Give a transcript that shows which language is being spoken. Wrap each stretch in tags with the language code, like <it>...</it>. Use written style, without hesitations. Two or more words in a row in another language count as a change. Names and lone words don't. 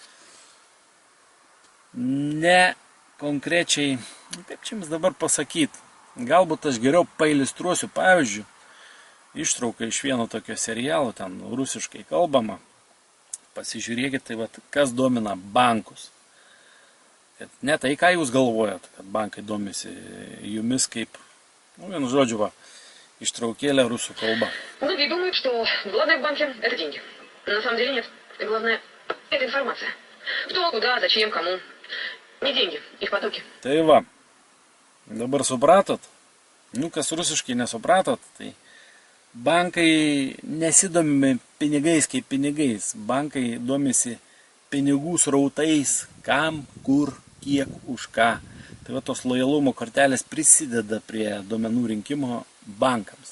<lt>Ne konkrečiai, kaip čia jums dabar pasakyti, galbūt aš geriau pailistruosiu pavyzdžių, ištrauką iš vieno tokio serialo, ten rusiškai kalbama. Pasižiūrėkit, tai kas domina bankus. Kad ne tai, ką jūs galvojat, kad bankai domisi jumis kaip, vienu žodžiu, ištraukėlė rusų kalba.</lt> <ru>Многие думают, что главное в банке – это деньги. На самом деле нет. Главное – это информация. Кто, куда, зачем, кому. Не деньги, их потоки.</ru> <lt>Tai dabar supratot? Kas rusiškai nesupratot, tai bankai nesidomi pinigais kaip pinigais. Bankai domisi pinigų srautais, kam, kur, kiek, už ką. Tai tos lojalumo kortelės prisideda prie duomenų rinkimo bankams.</lt>